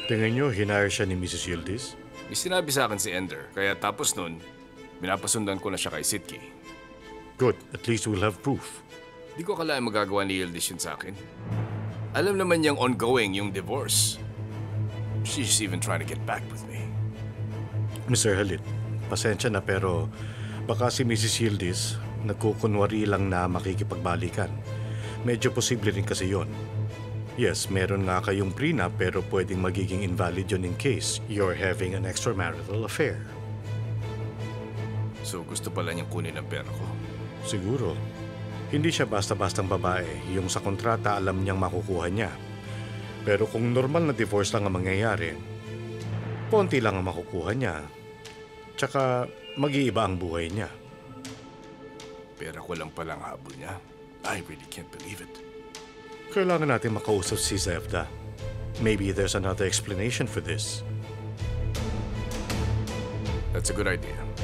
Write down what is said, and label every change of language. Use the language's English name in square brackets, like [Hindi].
[Filipino] Tingin nyo, hinire siya ni Mrs. Yildiz? May sinabi sa akin si Ender, kaya tapos nun, pinapasundan ko na siya kay Sitki. [English] Good. At least we'll have proof. [Filipino] Di ko akalain magagawa ni Yildiz yun sa akin. Alam naman niyang ongoing yung divorce. [English] She's even trying to get back with me. [Filipino] Mr. Halit, pasensya na pero baka si Mrs. Yildiz nagkukunwari lang na makikipagbalikan. Medyo posible rin kasi yon. Yes, meron nga kayong prenup pero pwedeng magiging invalid yun [English] in case you're having an extramarital affair. [Filipino] So gusto pala niyang kunin ang pera ko. Siguro. Hindi siya basta-bastang babae. Yung sa kontrata alam niyang makukuha niya. Pero kung normal na divorce lang ang mangyayari, konti lang ang makukuha niya. Tsaka mag-iiba ang buhay niya. Pera ko lang palang habol niya. [English] I really can't believe it. [Filipino] Kailangan natin makausap si Zevda. [English] Maybe there's another explanation for this. That's a good idea.